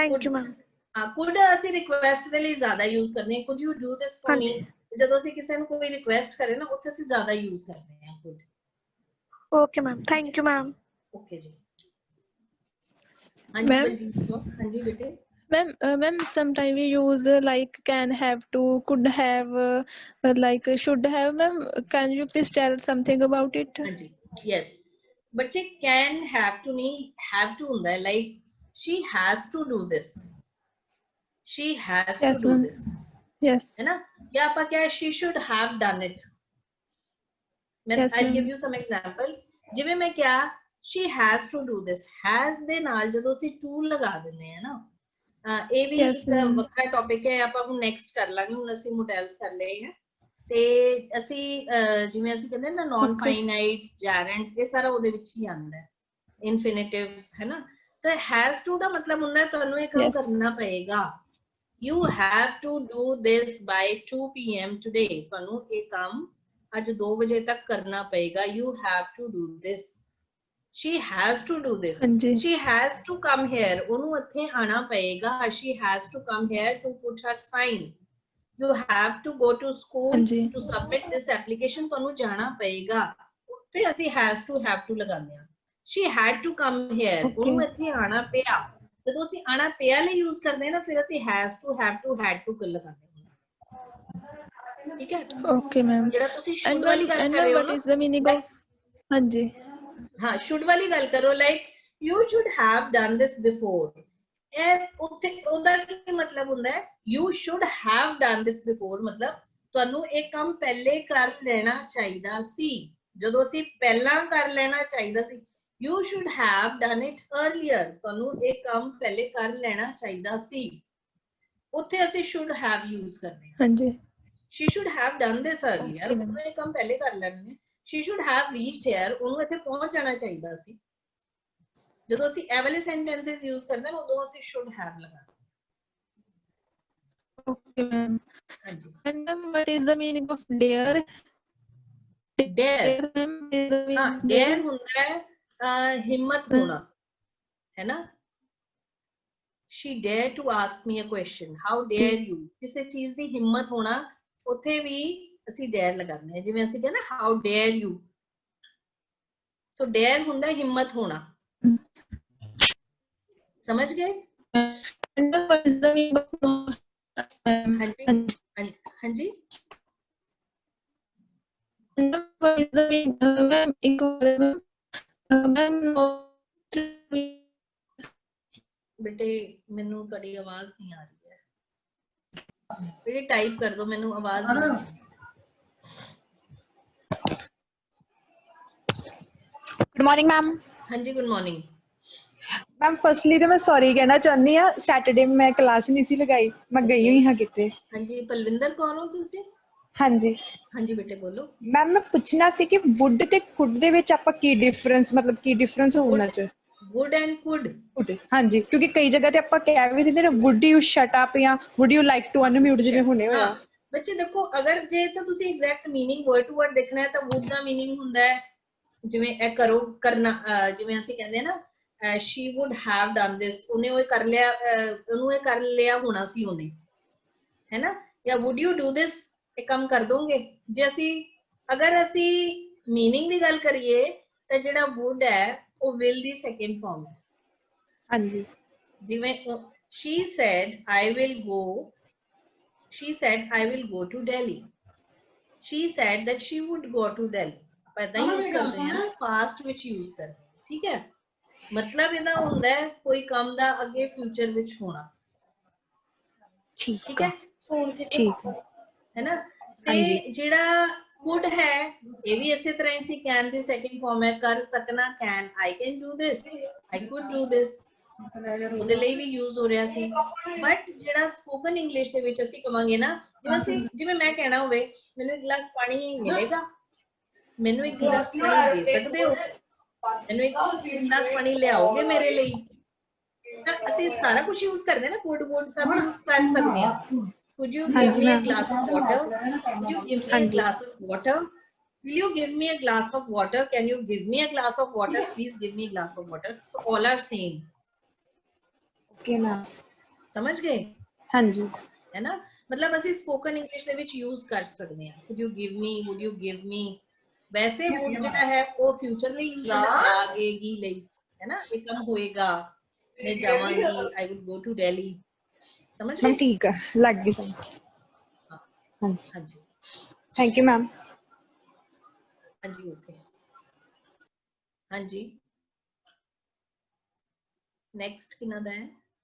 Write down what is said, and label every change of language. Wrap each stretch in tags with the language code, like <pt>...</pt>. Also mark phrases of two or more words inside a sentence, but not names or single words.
<en>thank you ma'am.</en> <pa>ਕੁਡ ਅਸੀਂ ਰਿਕੁਐਸਟ ਦੇ ਲਈ ਜ਼ਿਆਦਾ ਯੂਜ਼ ਕਰਦੇ ਹਾਂ।</pa> <en>could you do this for me,</en> <pa>ਜਦੋਂ ਅਸੀਂ ਕਿਸੇ ਨੂੰ ਕੋਈ ਰਿਕੁਐਸਟ ਕਰੇ ਨਾ ਉੱਥੇ ਅਸੀਂ ਜ਼ਿਆਦਾ ਯੂਜ਼ ਕਰਦੇ ਹਾਂ could।</pa> <en>okay ma'am, thank you ma'am.</en> <pa>ਓਕੇ ਜੀ, ਹਾਂਜੀ</pa> <en>Ma'am?</en> <pa>ਬਲਜੀਤ ਕੌਰ। ਹਾਂਜੀ ਬੇਟੇ।</pa> <en>Ma'am, sometimes we use like can have to, could have, like should have. Ma'am, can you please tell something about it?</en> <pa>ਹਾਂਜੀ ਯੈਸ ਬੱਚੇ</pa> <en>can have to ਨਹੀਂ have to</en> <pa>ਹੁੰਦਾ ਹੈ</pa> <en>like she has to do this, she has to Yes, do ma'am. this Yes.</en> <pa>ਹੈ ਨਾ। ਯਾ ਆਪਾਂ ਕਿਆ</pa> <en>she should have done it।</en> <pa>मैं</pa> <en>Yes, I'll give ma'am. you some example।</en> <pa>ਜਿਵੇਂ ਮੈਂ ਕਿਹਾ</pa> <en>she has to do this,</en> <pa>has ਦੇ ਨਾਲ ਜਦੋਂ ਅਸੀਂ to ਲਗਾ ਦਿੰਦੇ ਆ ਨਾ, ਇਹ ਵੀ</pa> <en>Yes,</en> <pa>ਇੱਕ</pa> <en>ma'am.</en> <pa>ਵੱਖਰਾ ਟੌਪਿਕ ਹੈ, ਆਪਾਂ ਹੁਣ ਨੈਕਸਟ ਕਰ ਲਾਂਗੇ। ਹੁਣ ਅਸੀਂ ਮੋਡਲਸ ਕਰ ਲਏ ਹੈ ਤੇ ਅਸੀਂ ਜਿਵੇਂ ਅਸੀਂ ਕਹਿੰਦੇ ਨਾ ਨॉन ਫਾਈਨਾਈਟਸ, ਜੈਰੈਂਡਸ, ਇਹ ਸਾਰਾ ਉਹਦੇ ਵਿੱਚ ਹੀ ਆਉਂਦਾ ਹੈ, ਇਨਫਿਨਿਟਿਵਸ ਹੈ ਨਾ। ਤੇ</pa> <en>has to</en> <pa>ਦਾ ਮਤਲਬ ਹੁੰਦਾ ਤੁਹਾਨੂੰ ਇਹ ਕੰਮ ਕਰਨਾ ਪਏਗਾ।</pa> <en>You have to do this by 2 PM today।</en> <pa>ਤੁਹਾਨੂੰ ਇਹ ਕੰਮ ਅੱਜ 2 ਵਜੇ ਤੱਕ ਕਰਨਾ ਪਏਗਾ।</pa> <en>You have to do this। She has to do this।</en> <pa>ਹਾਂਜੀ।</pa> <en>She has to come here।</en> <pa>ਉਹਨੂੰ ਇੱਥੇ ਆਣਾ ਪਏਗਾ।</pa> <en>She has to come here to put her sign। You have to go to school</en> <pa>ਹਾਂਜੀ।</pa> <en>to submit this application।</en> <pa>ਤੁਹਾਨੂੰ ਜਾਣਾ ਪਏਗਾ। ਉੱਥੇ ਅਸੀਂ</pa> <en>has to</en> <pa>ਲਗਾਉਂਦੇ ਹਾਂ।</pa> <en>She had to come here।</en> <pa>ਉਹਨੂੰ ਇੱਥੇ ਆਣਾ ਪਿਆ। ਜਦੋਂ ਅਸੀਂ ਆਣਾ ਪਿਆ ਲਈ ਯੂਜ਼ ਕਰਦੇ ਹਾਂ ਨਾ, ਫਿਰ ਅਸੀਂ</pa> <en>has to, have to, had to</en> <pa>ਲਗਾਉਂਦੇ ਹਾਂ। ਠੀਕ ਹੈ।</pa> <en>Okay, ma'am.</en> <pa>ਜਿਹੜਾ ਤੁਸੀਂ</pa> <en>And</en> <pa>should ਵਾਲੀ</pa> <en>ma'am,</en> <pa>ਗੱਲ</pa> <en>and</en> <pa>ਕਰ ਰਹੇ</pa> <en>ma'am,</en> <pa>ਹੋ</pa> <en>what</en> <pa>ਨਾ,</pa> <en>is the meaning of?</en> <pa>ਹਾਂਜੀ।</pa> <en>ਹਾਂ should</en> <pa>ਵਾਲੀ ਗੱਲ ਕਰੋ</pa> <en>like you should have done this before।</en> <pa>ਇਹ ਉੱਥੇ ਉਹਦਾ ਕੀ ਮਤਲਬ ਹੁੰਦਾ ਹੈ?</pa> <en>You should have done this before</en> <pa>ਮਤਲਬ ਤੁਹਾਨੂੰ ਇਹ ਕੰਮ ਪਹਿਲੇ ਕਰ ਲੈਣਾ ਚਾਹੀਦਾ ਸੀ। ਜਦੋਂ ਅਸੀਂ ਪਹਿਲਾਂ ਕਰ ਲੈਣਾ ਚਾਹੀਦਾ ਸੀ,</pa> <en>you should have done it earlier।</en> <pa>ਤੁਹਾਨੂੰ ਇਹ ਕੰਮ ਪਹਿਲੇ ਕਰ ਲੈਣਾ ਚਾਹੀਦਾ ਸੀ। ਉੱਥੇ ਅਸੀਂ</pa> <en>should have use</en> <pa>ਕਰਦੇ ਹਾਂ। ਹਾਂਜੀ।</pa> <en>She should have done this earlier।</en> <pa>ਉਹਨੂੰ ਇਹ ਕੰਮ ਪਹਿਲੇ ਕਰ ਲੈਣਾ ਨੇ।</pa> <en>She should have reached here।</en> <pa>ਉਹਨੂੰ ਇੱਥੇ ਪਹੁੰਚ ਜਾਣਾ ਚਾਹੀਦਾ ਸੀ। ਜਦੋਂ ਅਸੀਂ ਇਹ ਵਾਲੇ</pa> <en>sentences use</en> <pa>ਕਰਦੇ ਹਾਂ ਉਦੋਂ ਅਸੀਂ</pa> <en>should have</en> <pa>ਲਗਾਉਂਦੇ ਹਾਂ।</pa> <en>Okay, ma'am.</en> <pa>ਹਾਂਜੀ।</pa> <en>And ma'am, what is the meaning of dare? Dare। ma'am, is the meaning</en> <pa>ਹਾਂ</pa> <en>of</en> <pa>dare ਹੁੰਦਾ ਹੈ ਹਿੰਮਤ ਹੋਣਾ, ਹੈ ਨਾ।</pa> <en>She dare to ask me a question। How dare you।</en> <pa>ਕਿਸੇ ਚੀਜ਼ ਦੀ ਹਿੰਮਤ ਹੋਣਾ, ਉੱਥੇ ਵੀ ਅਸੀਂ dare ਲਗਾਉਂਦੇ ਹਾਂ। ਜਿਵੇਂ ਅਸੀਂ ਕਹਿੰਦੇ ਨਾ</pa> <en>how dare you।</en> <pa>ਸੋ dare ਹੁੰਦਾ ਹਿੰਮਤ ਹੋਣਾ। ਸਮਝ ਗਏ?</pa> <en>And what is the meaning of no?</en> <pa>ਹਾਂਜੀ ਹਾਂਜੀ।</pa> <en>And what is the meaning? Ma'am, ma'am, no.</en> <pa>ਬੇਟੇ ਮੈਨੂੰ ਤੁਹਾਡੀ ਆਵਾਜ਼ ਨਹੀਂ ਆ ਰਹੀ ਹੈ। ਬੇਟੇ ਟਾਈਪ ਕਰ ਦੋ, ਮੈਨੂੰ ਆਵਾਜ਼ ਨਹੀਂ ਆ ਰਹੀ।</pa> <en>good morning ma'am. ਹਾਂਜੀ good morning ma'am firstly</en> <pa>ਤੋ ਮੈਂ ਸੌਰੀ ਕਹਿਣਾ ਚਾਹੁਨੀ ਹਾਂ, ਸੈਟਰਡੇ ਮੈਂ ਕਲਾਸ ਨਹੀਂ ਸੀ ਲਗਾਈ, ਮੈਂ ਗਈ ਹੋਈ ਹਾਂ ਕਿਤੇ। ਹਾਂਜੀ ਪਲਵਿੰਦਰ ਕੌਣ ਹੋ ਤੁਸੀਂ? ਹਾਂ ਜੀ ਹਾਂਜੀ ਬੇਟੇ ਬੋਲੋ। ਮੈਮ ਮੈਂ ਪੁੱਛਣਾ ਸੀ ਕਿ ਵੁਡ ਤੇ ਕੁਡ ਦੇ ਵਿਚ ਆਪਾਂ ਕੀ ਡਿਫਰੈਂਸ, ਮਤਲਬ ਕੀ ਡਿਫਰੈਂਸ ਹੋਣਾ ਚਾਹੀਦਾ?</pa> <en>would and could।</en> <pa>ਹਾਂ ਜੀ, ਕਿਉਂਕਿ ਕਈ ਜਗ੍ਹਾ ਤੇ ਆਪਾਂ ਕਹਿ ਭੀ ਦਿੰਦੇ ਨੇ</pa> <en>would you shut up</en> <pa>या</pa> <en>would you like to unmute</en> <pa>ਜਿਵੇਂ ਹੁਣੇ ਹੋਇਆ। ਬੱਚੇ ਦੇਖੋ, ਅਗਰ ਜੇ ਤਾਂ ਤੁਸੀਂ</pa> <en>exact meaning word to word</en> <pa>ਦੇਖਣਾ ਹੈ ਤਾਂ would ਦਾ ਮੀਨਿੰਗ ਹੁੰਦਾ ਹੈ ਜਿਵੇਂ ਇਹ ਕਰੋ, ਕਰਨਾ। ਜਿਵੇਂ ਅਸੀਂ ਕਹਿੰਦੇ ਆ ਨਾ</pa> <en>she would have done this।</en> <pa>ਉਹਨੇ ਉਹ ਕਰ ਲਿਆ, ਉਹਨੂੰ ਇਹ ਕਰ ਲਿਆ ਹੋਣਾ ਸੀ ਉਹਨੇ, ਹੈ ਨਾ।</pa> <en>ਜਾਂ would you do this,</en> <pa>ਇਹ ਕੰਮ ਕਰ ਦੋਗੇ। ਜੇ ਅਸੀਂ ਅਗਰ ਅਸੀਂ ਮੀਨਿੰਗ ਦੀ ਗੱਲ ਕਰੀਏ ਤਾਂ ਜਿਹੜਾ would ਹੈ ਉਹ will ਦੀ</pa> <en>second form</en> <pa>ਹੈ। ਹਾਂਜੀ।</pa> <en>ਜਿਵੇਂ she said I will go, she said I will go to Delhi। she said that she would go to Delhi।</en> <pa>ਆਪਾਂ ਇਦਾਂ ਯੂਜ਼ ਕਰਦੇ ਹਾਂ ਨਾ, ਪਾਸਟ ਵਿੱਚ ਯੂਜ਼ ਕਰਦੇ ਹਾਂ। ਠੀਕ ਹੈ। ਮਤਲਬ ਇਹਦਾ ਹੁੰਦਾ ਹੈ ਕੋਈ ਕੰਮ ਦਾ ਅੱਗੇ ਫਿਊਚਰ ਵਿੱਚ ਹੋਣਾ। ਠੀਕ ਹੈ। ਠੀਕ ਹੈ ਨਾ। ਤੇ ਜਿਹੜਾ could ਹੈ ਇਹ ਵੀ ਇਸੇ ਤਰ੍ਹਾਂ ਹੀ ਸੀ, can ਦੀ</pa> <en>second form</en> <pa>ਹੈ। ਕਰ ਸਕਣਾ</pa> <en>can, I can do this, I could do this।</en> <pa>ਉਹਦੇ ਲਈ ਵੀ ਯੂਜ਼ ਹੋ ਰਿਹਾ ਸੀ। ਬਟ ਜਿਹੜਾ</pa> <en>spoken English</en> <pa>ਦੇ ਵਿੱਚ ਅਸੀਂ ਕਵਾਂਗੇ ਨਾ, ਜਿਵੇਂ ਮੈਂ ਕਹਿਣਾ ਹੋਵੇ ਮੈਨੂੰ ਇੱਕ ਗਲਾਸ ਪਾਣੀ ਮਿਲੇਗਾ, ਮੈਨੂੰ ਇੱਕ ਗਲਾਸ ਪਾਣੀ ਦੇ ਸਕਦੇ ਹੋ, ਮੈਨੂੰ ਇੱਕ ਗਲਾਸ ਪਾਣੀ ਲਿਆਓਗੇ ਮੇਰੇ ਲਈ। ਅਸੀਂ ਸਾਰਾ ਕੁਝ ਯੂਜ਼ ਕਰਦੇ ਨਾ,</pa> <en>could would</en> <pa>ਸਭ ਯੂਜ਼ ਕਰ ਸਕਦੇ ਹਾਂ।</pa> <en>could you give me a glass of water? Could you give me a glass of water? Will you give me a glass of water? Can you give me a glass of water? Please give me a glass of water। So all are same। okay ma'am,</en> <pa>ਸਮਝ ਗਏ? ਹਾਂ ਜੀ। ਹੈ ਨਾ। ਮਤਲਬ ਅਸੀਂ</pa> <en>spoken English</en> <pa>ਦੇ ਵਿੱਚ ਯੂਜ਼ ਕਰ ਸਕਦੇ ਹਾਂ।</pa> <en>could you give me, would you give me,</en> <pa>वैसे would ਜਿਹੜਾ ਹੈ ਉਹ ਫਿਊਚਰ ਲਈ ਯੂਜ਼ ਲੱਗੇਗੀ ਲਈ ਹੈ ਨਾ, ਇਹ ਕੰਮ ਹੋਏਗਾ, ਮੈਂ ਜਾਵਾਂਗੀ,</pa> <en>I would go to Delhi, समझ मैम</en> <pa>गए? ਠੀਕ ਹੈ, ਲੱਗ ਗਈ ਸਮਝ। ਹਾਂ ਜੀ, ਹਾਂ ਜੀ,</pa> <en>thank you ma'am.</en> <pa>ਹਾਂ ਜੀ, ਓਕੇ, ਹਾਂ ਜੀ। ਨੈਕਸਟ ਕਿਨਾ ਦਾ ਹੈ?</pa>